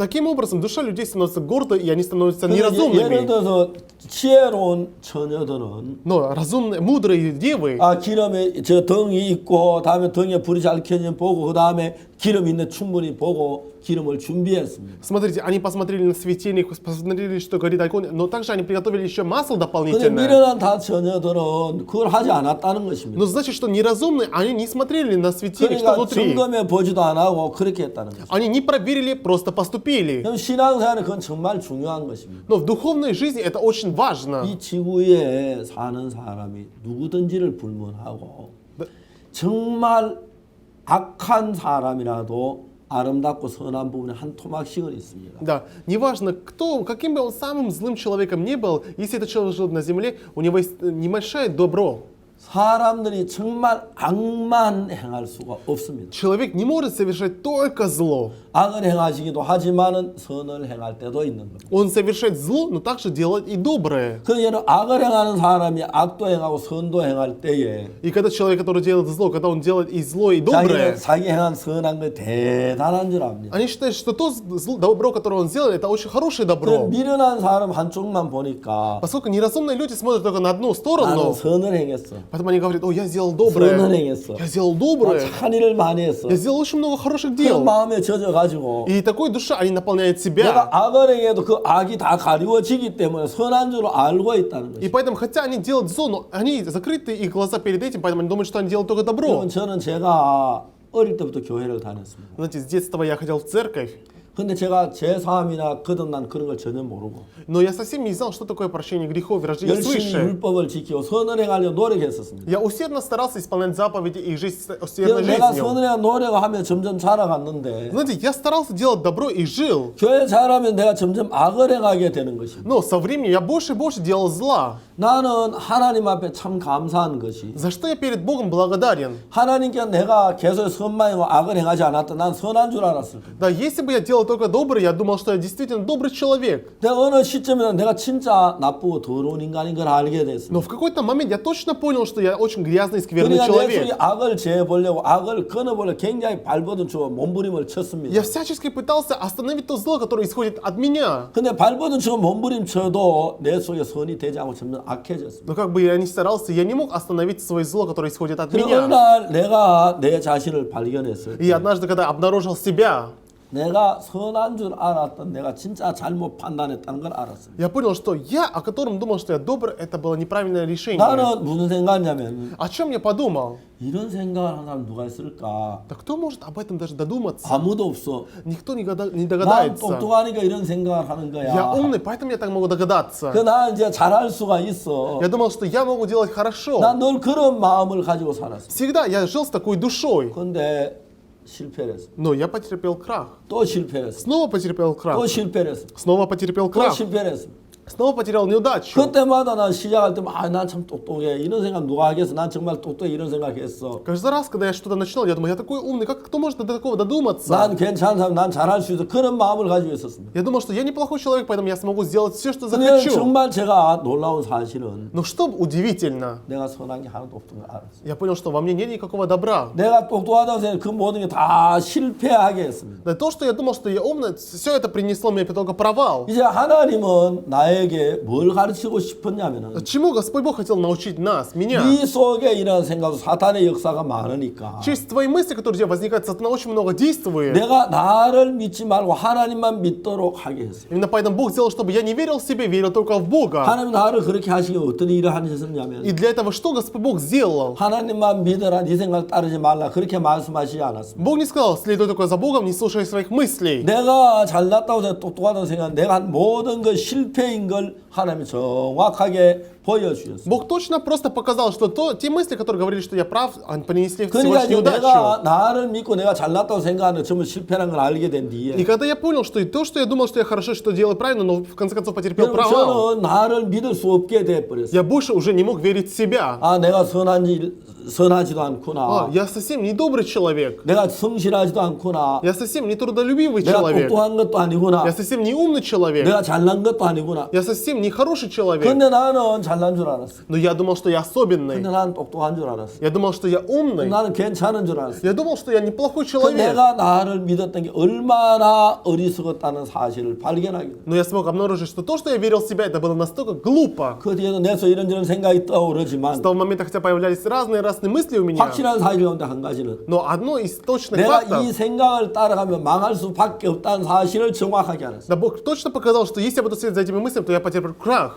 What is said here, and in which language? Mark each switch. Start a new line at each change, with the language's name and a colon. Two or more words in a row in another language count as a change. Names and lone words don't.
Russian: Таким образом, душа людей становится гордой, и они становятся
Korean: 근데 예를
Russian: неразумными.
Korean: 들어서 지혜로운 처녀들은
Russian: Но разумные, мудрые девы,
Korean: 기름에 저 등이 있고 다음에 등에 불이 잘 켜지면 보고 그 다음에 기름 있는 충분히 보고 기름을 준비했습니다.
Russian: смотрите, они посмотрели на светильник, посмотрели, что горит огонь, но также они приготовили еще масло
Korean: 근데
Russian: дополнительное.
Korean: 미련한 다 처녀들은 그걸 하지 않았다는 것입니다.
Russian: Но значит, что неразумные, они не смотрели на светильник, что
Korean: 그러니까
Russian: внутри.
Korean: 점검해 보지도 안 하고 그렇게 했다는 것입니다.
Russian: Они не проверили, просто поступили.
Korean: 그럼 신앙생활은 그건 정말 중요한 것입니다.
Russian: Но в духовной жизни это очень важно.
Korean: 이 지구에 사는 사람이 누구든지를 불문하고 정말 악한 사람이라도 아름답고 선한 부분이 한 토막씩은 있습니다.
Russian: Да, неважно, кто, каким бы он самым злым человеком ни был, если этот человек жил на земле, у него есть небольшое добро.
Korean: 사람들이 정말 악만 행할 수가 없습니다.
Russian: Человек не может совершать только зло.
Korean: 악을 행하시기도 하지만은 선을 행할 때도 있는 겁니다.
Russian: Он совершает зло, но также делает и доброе.
Korean: 그러니까 악을 행하는 사람이 악도 행하고 선도 행할 때에
Russian: И когда человек, который делает зло, когда он делает и зло, и доброе,
Korean: 자기 행한 선한 거 대단한 줄 압니다.
Russian: они считают, что то добро, которое он сделал, это очень хорошее
Korean: 그
Russian: добро.
Korean: 미련한 사람 한쪽만 보니까
Russian: Поскольку неразумные люди смотрят только на одну
Korean: 나는
Russian: сторону,
Korean: 선을 행했어.
Russian: поэтому они говорят, о, я сделал
Korean: 선을
Russian: доброе,
Korean: 행했어.
Russian: я сделал
Korean: 나
Russian: доброе,
Korean: 착한 일을 많이 했어.
Russian: я сделал очень много хороших
Korean: 그런
Russian: дел.
Korean: 마음에 젖어가지고
Russian: И такой душа, они наполняют
Korean: 내가
Russian: себя.
Korean: 악을 행해도 그 악이 다 가리워지기 때문에 선한 줄 알고 있다는
Russian: И
Korean: 것이죠.
Russian: поэтому, хотя они делают зло, но они закрыты, их глаза перед этим, поэтому они думают, что они делают только добро.
Korean: 여러분 저는 제가 어릴 때부터 교회를 다녔습니다.
Russian: Знаете, с детства я ходил в церковь.
Korean: 근데 제가 제사함이나 거듭난 그런 걸 전혀 모르고
Russian: Но я совсем не знал, что такое прощение грехов и рождение
Korean: 열심히
Russian: свыше.
Korean: 율법을 지키고 선을 행하려 노력했었습니다.
Russian: Я усердно старался исполнять заповеди и жить
Korean: 그래서
Russian: усердной
Korean: 내가
Russian: жизнью.
Korean: 선을 행한 노력하며 점점 자라갔는데
Russian: Знаете, я старался делать добро и жил.
Korean: 교회 잘하면 내가 점점 악을 행하게 되는 것입니다.
Russian: Но со временем я больше и больше делал зла.
Korean: 나는 하나님 앞에 참 감사한 것이
Russian: За что я перед Богом благодарен?
Korean: 하나님께 내가 계속 선만 행하고 악을 행하지 않았다. 난 선한 줄 알았을 거예요.
Russian: Да, если бы я делал только доброе, я думал, что я действительно добрый человек.
Korean: 내가 어느 시점에는 내가 진짜 나쁘고 더러운 인간인 걸 알게 됐습니다.
Russian: Но в какой-то момент я точно понял, что я очень грязный и скверный
Korean: 그러니까 내 속에
Russian: человек.
Korean: 악을 제보려고 악을 끊어보려 굉장히 발버둥 치고 몸부림을 쳤습니다.
Russian: Я всячески пытался остановить то зло, которое исходит от меня.
Korean: 근데 발버둥 치고 몸부림 쳐도 내 속에 선이 되지 않고 점점 악해졌습니다.
Russian: Но как бы я ни старался, я не мог остановить свое зло, которое исходит от
Korean: 그리고 어느
Russian: меня.
Korean: 날 내가 내 자신을 발견했어요.
Russian: И однажды, когда обнаружил себя,
Korean: 내가 선한 줄 알았던 내가 진짜 잘못 판단했다는 걸 알았어요.
Russian: я понял, что я, о котором думал, что я добр, это было неправильное решение.
Korean: 나는 무슨 생각이냐면
Russian: О чем я подумал?
Korean: 이런 생각을 하는 사람 누가 있을까?
Russian: Да кто может об этом даже додуматься?
Korean: 아무도 없어.
Russian: Никто не
Korean: 난
Russian: догадается.
Korean: 똑똑하니까 이런 생각을 하는
Russian: Я
Korean: 거야.
Russian: умный, поэтому я так могу догадаться.
Korean: 나 이제 잘할 수가 있어.
Russian: Я думал, что я могу делать хорошо.
Korean: 난 늘 그런 마음을 가지고 살았어.
Russian: Всегда я жил с такой душой.
Korean: 근데 실패를 했어.
Russian: Но я потерпел крах.
Korean: 또 실패를 했어.
Russian: Снова потерпел
Korean: 또
Russian: крах.
Korean: 실패를 했어.
Russian: Снова потерпел
Korean: 또
Russian: крах.
Korean: 실패를 했어.
Russian: Снова потерял неудачу.
Korean: 그때마다 난 시작할 때마다 난 참 똑똑해. 이런 생각 누가 하겠어? 난 정말 똑똑해. 이런 생각했어.
Russian: Каждый раз, когда я что-то начинал, я думал, я такой умный, как кто может до такого додуматься?
Korean: 난 괜찮은 사람, 난 잘할 수 있어. 그런 마음을 가지고 있었습니다.
Russian: Я думал, что я неплохой человек, поэтому я смогу сделать все, что
Korean: 근데
Russian: захочу.
Korean: 정말 제가 놀라운 사실은
Russian: Но что удивительно,
Korean: 내가 선한 게 하나도 없던 걸 알았어요.
Russian: я понял, что во мне нет никакого добра.
Korean: 내가 똑똑하다고 생각해 그 모든 게 다 실패하게 했습니다.
Russian: Да то, что я думал, что я умный, все это принесло мне только провал.
Korean: 이제 하나님은 나에게 뭘 가르치고 싶었냐면은
Russian: Чему Господь Бог хотел научить нас, меня?
Korean: 네 속에 이런 생각, 사탄의 역사가 많으니까
Russian: Через твои мысли, которые у тебя возникают, сатана очень много действует.
Korean: 내가 나를 믿지 말고 하나님만 믿도록 하게 했어요.
Russian: Именно поэтому Бог сделал, чтобы я не верил в себя, верил только в Бога.
Korean: 하나님 나를 그렇게 하시기 어떤 일을 하셨냐면
Russian: И для этого что Господь Бог сделал?
Korean: 하나님만 믿어라, 네 생각 따르지 말라 그렇게 말씀하시지 않았습니다.
Russian: Бог не сказал, следуй только за Богом, не слушай своих мыслей.
Korean: 내가 잘났다고 생각, 똑똑하다고 생각, 내가 한 모든 것 실패인 걸 하나님이 정확하게 보여주셨어요.
Russian: Бог точно просто показал, что те мысли, которые говорили, что я прав, они принесли всего
Korean: 그러니까
Russian: лишь
Korean: 이제
Russian: неудачу.
Korean: 내가 나를 믿고 내가 잘났다고 생각하는 전부 실패라는 걸 알게 된
Russian: И
Korean: 뒤에
Russian: когда я понял, что и то, что я думал, что я хорошо, что делаю правильно, но в конце концов потерпел
Korean: 여러분,
Russian: провал,
Korean: 저는 나를 믿을 수 없게 돼버렸어요.
Russian: я больше уже не мог верить в себя.
Korean: 아, 내가 선하지도 않구나.
Russian: Я совсем не добрый человек.
Korean: 내가 성실하지도 않구나.
Russian: Я совсем не трудолюбивый
Korean: 내가
Russian: человек.
Korean: 똑똑한 것도 아니구나.
Russian: Я совсем не умный человек.
Korean: 내가 잘난 것도 아니구나.
Russian: Я совсем не хороший человек.
Korean: 근데 나는 잘난 줄 알았어.
Russian: Но я думал, что я особенный.
Korean: 근데 나는 똑똑한 줄 알았어.
Russian: Я думал, что я умный.
Korean: 나는 괜찮은 줄 알았어.
Russian: Я думал, что я неплохой
Korean: 그
Russian: человек.
Korean: 내가 나를 믿었던 게 얼마나 어리석었다는 사실을 발견하게 돼.
Russian: Но я смог обнаружить, что то, что я верил в себя, это было настолько глупо.
Korean: 그 뒤에도 내 속에 이런저런 생각이
Russian: С
Korean: 떠오르지만
Russian: того момента, хотя появлялись разные мысли у меня,
Korean: 확실한 사실 가운데 한 가지는
Russian: но одно из точных
Korean: 내가
Russian: фактов,
Korean: 이 생각을 따라가면 망할 수밖에 없다는 사실을 정확하게 알았어.
Russian: да Бог точно показал, что если я буду следовать за этими мыслями, то я потерплю крах.